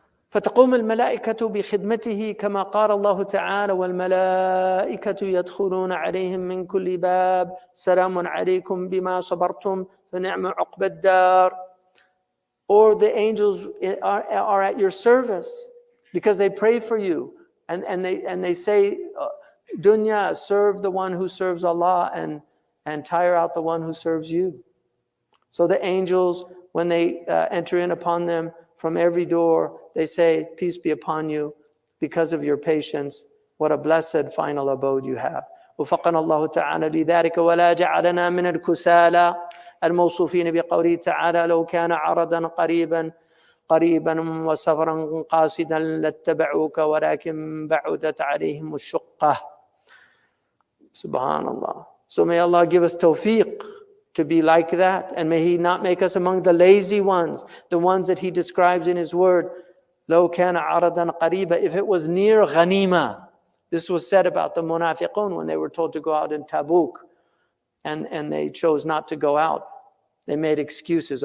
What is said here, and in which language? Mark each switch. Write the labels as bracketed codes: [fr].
[ar] فتقوم الملائكة بخدمته كما قال الله تعالى والملائكة يدخلون عليهم من كل باب سلام عليكم بما صبرتم فنعم عقبى الدار. [en] Or the angels are at your service because they pray for you and they say, dunya, serve the one who serves Allah and tire out the one who serves you. So the angels, when they enter in upon them from every door, they say, peace be upon you because of your patience. What a blessed final abode you have. [ar] وفقنا الله تعالى لذلك ولا جعلنا من الكسالى الموصوفين بقوله تعالى لو كان عرضا قريبا وسفرا قاصدا لاتبعوك ولكن بعدت عليهم الشقة. Subhanallah. [en] So may Allah give us tawfiq to be like that, and may He not make us among the lazy ones, the ones that He describes in His word. [ar] لو كان عرضا قريبا, [en] if it was near ghanima. This was said about the munafiqun when they were told to go out in Tabuk, and they chose not to go out. They made excuses.